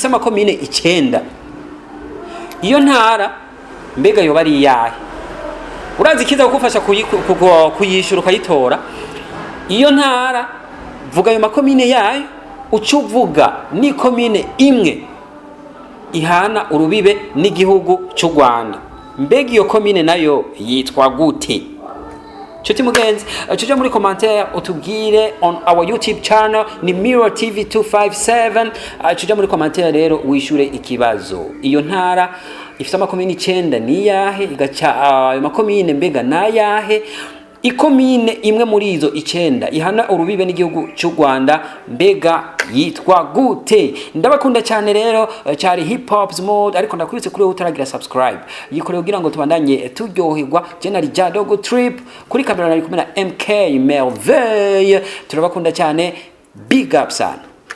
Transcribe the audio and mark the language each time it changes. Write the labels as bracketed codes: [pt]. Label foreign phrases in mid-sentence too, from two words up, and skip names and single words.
[rn] amakomine 9 iyo ntara mbega yo bari yahe urazi kiza kugufasha kuyishura ukayitora iyo ntara vuga ayo makomine yayo ucuvuga ni komine imwe ihana urubibe n'igihugu cy'u Rwanda mbega iyo komine nayo yitwa gute Chuti mugenzi, chuja muri commentaire utubwire [en] on our YouTube channel [rn] ni Mirror TV 257. Chuja muri commentaire rero wishure ikibazo. Iyo ntara ifite amakomine 9 ni yahe igaca ayo makomine mbega na yahe ikomine imwe muri izo 9 ihana urubibe n'igihugu cy'u Rwanda mbega yitwa gute ndabakunda cyane rero cyari [en] hip hop mode [rn] ariko ndakwitse kuri utaragira subscribe yikorewe kugira ngo tubandanye turyoherwa General Jadogo Trip kuri kamera nari kumena MK Merveille turabakunda cyane [en] big up [rn] sana